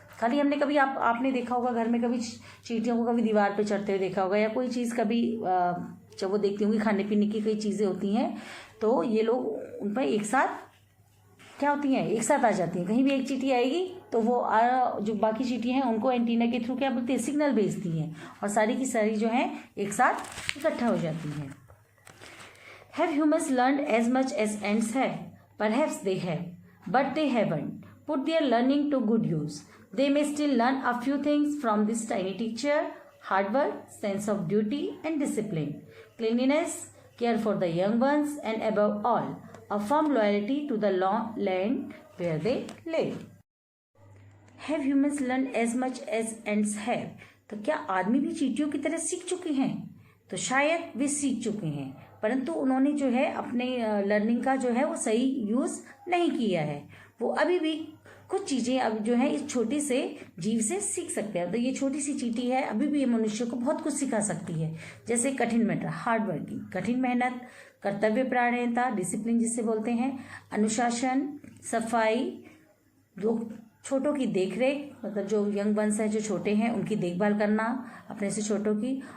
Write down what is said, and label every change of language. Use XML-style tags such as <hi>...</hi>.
<hi>खाली हमने कभी आपने देखा होगा घर में, कभी चींटियों को कभी दीवार पे चढ़ते हुए देखा होगा, या कोई चीज़ कभी जब वो देखती होंगी, खाने पीने की कई चीज़ें होती हैं तो ये लोग उन पर एक साथ क्या होती हैं, एक साथ आ जाती हैं। कहीं भी एक चींटी आएगी तो वो जो बाकी चींटी हैं उनको एंटीना के थ्रू क्या बोलते हैं, सिग्नल भेजती हैं, और सारी की सारी जो हैं एक साथ इकट्ठा हो जाती हैं।</hi> <en>Have humans learned as much as ants have? Perhaps they have, but they haven't put their learning to good use. They may still learn a few things from this tiny teacher: hard work, sense of duty and discipline, cleanliness, care for the young ones, and above all, a firm loyalty to the land where they live. Have humans learned as much as ants have?</en> <hi>तो क्या आदमी भी चींटियों की तरह सीख चुके हैं? तो शायद वे सीख चुके हैं, परंतु उन्होंने जो है अपने लर्निंग का जो है वो सही यूज़ नहीं किया है। वो अभी भी कुछ चीज़ें अब जो है इस छोटे से जीव से सीख सकते हैं। तो ये छोटी सी चींटी है, अभी भी ये मनुष्य को बहुत कुछ सिखा सकती है, जैसे कठिन मेहनत, हार्ड वर्किंग, कठिन मेहनत, कर्तव्य परायणता, डिसिप्लिन जिसे बोलते हैं, अनुशासन, सफाई, जो छोटों की देखरेख, मतलब जो यंग वंस है, जो छोटे हैं, उनकी देखभाल करना अपने से छोटों की।</hi>